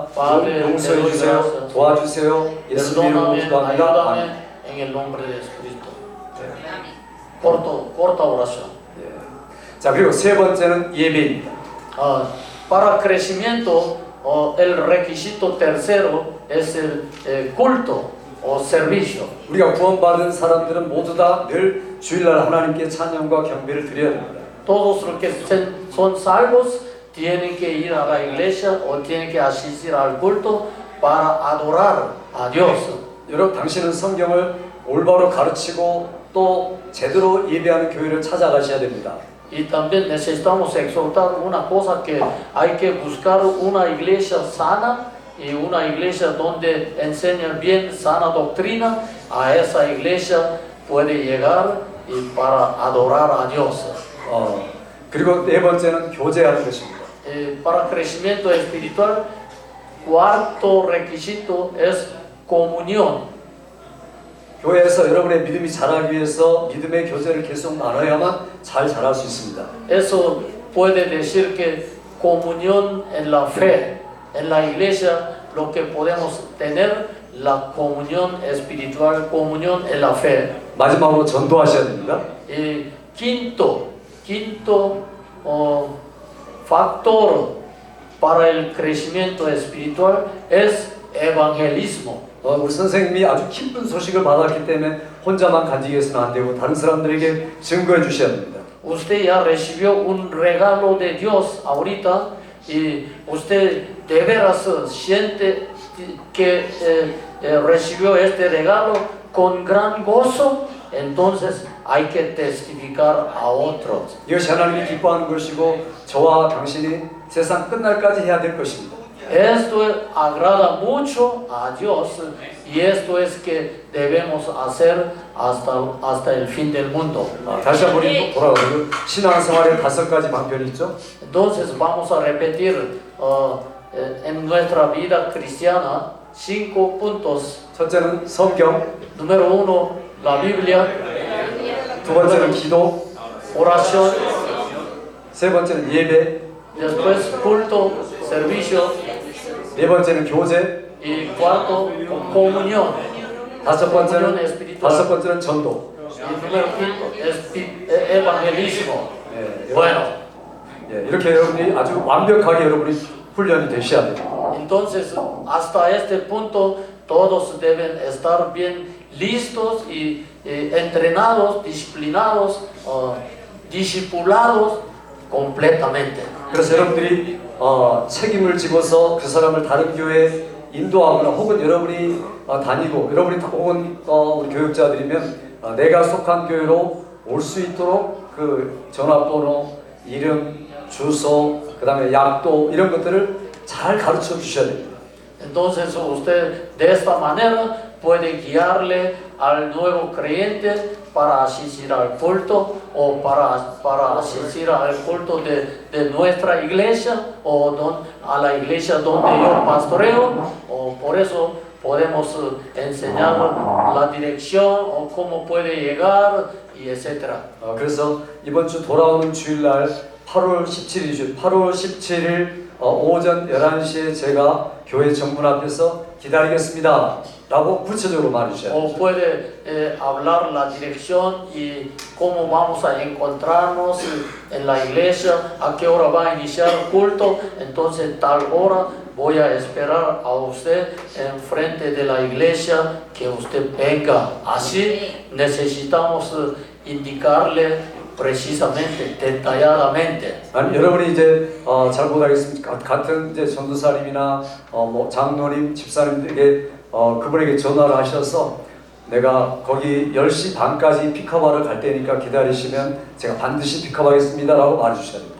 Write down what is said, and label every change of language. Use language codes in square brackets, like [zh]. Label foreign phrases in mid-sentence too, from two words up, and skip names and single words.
[ko] 용서해 주세요. 도와주세요. 예수님 이름으로 [es] Perdóname, [ko] 기도합니다. [es] ayúdame [ko] 아멘. [es] en el nombre de Jesucristo. Corta oración. [ko] 예. 자, 그리고 세 번째는 예배입니다. [es] Para crecimiento, el requisito tercero es el culto o servicio. [ko] 우리가 구원받은 사람들은 모두 다 늘 주일날 하나님께 찬양과 경배를 드려야 됩니다. [es] Todos los que son salvos tienen que ir a la iglesia o tienen que asistir al culto para adorar a Dios. [ko] 여러분, 당신은 성경을 올바로 가르치고 또 제대로 예배하는 교회를 찾아가셔야 됩니다. [es] Y también necesitamos exhortar una cosa, que hay que buscar una iglesia sana y una iglesia donde enseñan bien sana doctrina. A esa iglesia puede llegar y para adorar a Dios. [ko] 그리고 네 번째는 교제하는 것입니다. [es] Para crecimiento espiritual, cuarto requisito es comunión. [ko] 교회에서 여러분의 믿음이 자라기 위해서 믿음의 교제를 계속 나눠야만 잘 자랄 수 있습니다. [es] Eso puede decir que comunión en la fe. En la iglesia lo que podemos tener, la comunión espiritual, comunión en la fe. [ko] 마지막으로 전도하셔야 됩니다. [es] Quinto factor para el crecimiento espiritual es evangelismo. [ko] 우리 선생님이 아주 기쁜 소식을 받았기 때문에 혼자만 간직해서는 안 되고 다른 사람들에게 증거해 주셔야 됩니다. [es] Usted ya recibió un regalo de Dios ahorita y usted de veras siente que recibió este regalo con gran gozo, entonces hay que testificar a otros. [ko] 이것이 하나님이 기뻐하는 것이고 저와 당신이 세상 끝날까지 해야 될 것입니다. [es] Esto agrada mucho a Dios y esto es que debemos hacer hasta el fin del mundo. [ko] 다시 한번 돌아가서 신앙생활의 5가지 방편이 있죠. [es] Entonces vamos a repetir en nuestra vida cristiana 5 puntos. [ko] 첫째는 성경, [es] Número 1, la Biblia. [ko] 두 번째는 기도, [es] Oración. [ko] 세 번째는 예배, [es] Después culto, servicio. [ko] 네 번째는 교제, [es] Y cuarto, comunión. [ko] 다섯 번째는 [es] espiritual. [ko] 전도. [es] Y número 5, evangelismo. Bueno. [ko] 이렇게 여러분이 아주 완벽하게 여러분이 훈련이 되셔야 돼요. [es] Entonces, hasta este punto todos deben estar bien listos y entrenados, disciplinados, discipulados completamente. [ko] 그래서 여러분들이 책임을 지고서 그 사람을 다른 교회에 인도하거나 혹은 여러분이 다니고 여러분이 혹은 우리 교육자들이면 내가 속한 교회로 올 수 있도록 그 전화번호, 이름, 주소, 그 다음에 약도 이런 것들을 잘 가르쳐 주셔야 됩니다. [es] Entonces usted de esta manera puede guiarle al nuevo creyente para asistir al culto o para asistir al culto de nuestra iglesia o a la iglesia donde yo pastoreo, o por eso podemos enseñar la dirección o cómo puede llegar y etcétera. [ko] 그래서 이번 주 돌아오는 주일날 8월 17일이죠. 8월 17일 오전 11시에 제가 교회 정문 앞에서 기다리겠습니다 라고 구체적으로 말해주셔야 돼요. [es] O puede hablar la dirección y cómo vamos a encontrarnos en la iglesia, a qué hora va a iniciar el culto, entonces tal hora voy a esperar a usted enfrente de la iglesia que usted venga. Así necesitamos indicarle precisamente, detalladamente. [ko] 아니 여러분이 이제 잘 못하겠습니까? 같은 이제 전도사님이나 뭐 장로님, 집사님들에게 그분에게 전화를 하셔서 내가 거기 10시 반까지 픽업하러 갈 테니까 기다리시면 제가 반드시 픽업하겠습니다라고 말해주셔야 됩니다.